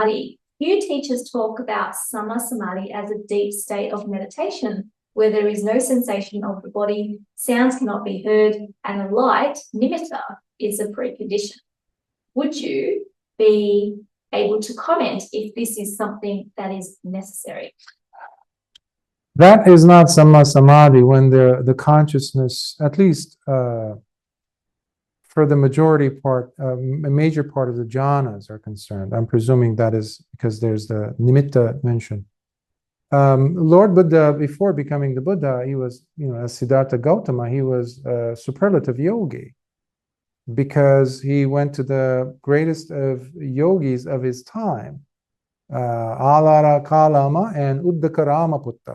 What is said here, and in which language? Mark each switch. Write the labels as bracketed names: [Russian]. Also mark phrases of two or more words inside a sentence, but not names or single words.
[English] Few teachers talk about [Pali] Samma Samadhi [English] as a deep state of meditation. where there is no sensation of the body, sounds cannot be heard, and a light, nimitta, is a precondition. Would you be able to comment if this is something that is necessary? That is not [Pali] samma samadhi [English] when the consciousness, at least for the majority part, a major part of the jhanas are concerned. I'm presuming that is because there's the nimitta mentioned. Lord Buddha, before becoming the Buddha, he was, as Siddhartha Gautama, he was a superlative yogi because he went to the greatest of yogis of his time, Alara Kalama and Uddakarama Puttam.